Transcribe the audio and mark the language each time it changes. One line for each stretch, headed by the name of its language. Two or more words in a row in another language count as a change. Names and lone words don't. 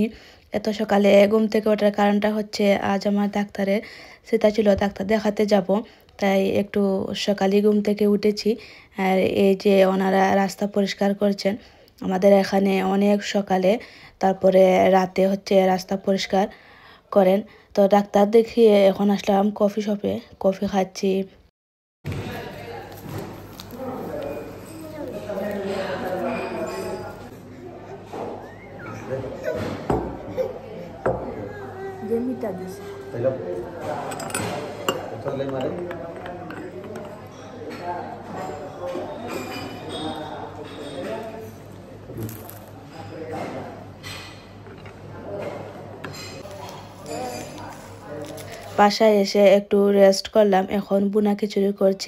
Bangla: এত সকালে ঘুম থেকে ওঠার কারণটা হচ্ছে আজ আমার ডাক্তারের সেটা ছিল, ডাক্তার দেখাতে যাব, তাই একটু সকালে ঘুম থেকে উঠেছি। আর এই যে ওনারা রাস্তা পরিষ্কার করছেন আমাদের এখানে অনেক সকালে, তারপরে রাতে হচ্ছে রাস্তা পরিষ্কার করেন। তো ডাক্তার দেখিয়ে এখন আসলাম কফি শপে, কফি খাচ্ছি।
Spanish: Gemita dice. Hello. Esto le mare.
Bangla: বাসায় এসে একটু রেস্ট করলাম, এখন বুনা খিচুড়ি করছি।